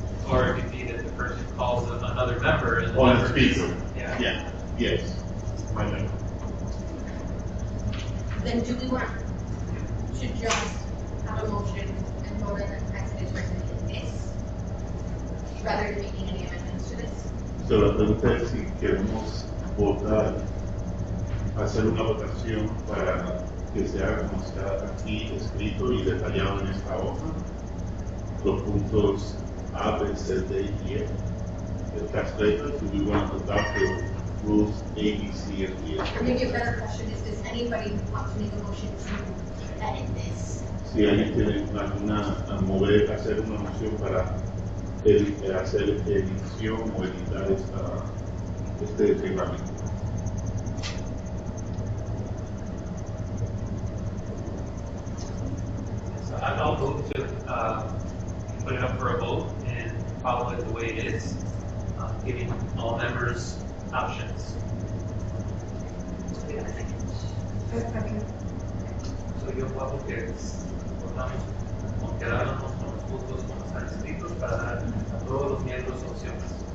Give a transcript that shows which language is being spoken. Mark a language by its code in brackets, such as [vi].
[en] Or it could be that the person calls another member and the On a member speaker. Yeah. Yeah, yes. My bad. then do we want to just have a motion and vote on the as it is written in this? Rather than making any amendments to this? [es] So la pregunta es si queremos votar, hacer una votación para que sea como está aquí escrito y detallado en esta hoja, los puntos A, B, C, D y E. [en] The translator, do we want to adopt the rules A, B, C, and D? Or maybe a better question is, does anybody want to make a motion to edit this? [es] Si alguien tiene alguna, hacer una moción para hacer edición o editar este reglamento. [en] So I'll vote to put it up for a vote and follow it the way it is, giving all members options. We have a second. Second. [es] So yo voto que votamos con quedarnos con los puntos como están escritos para dar a todos los miembros opciones.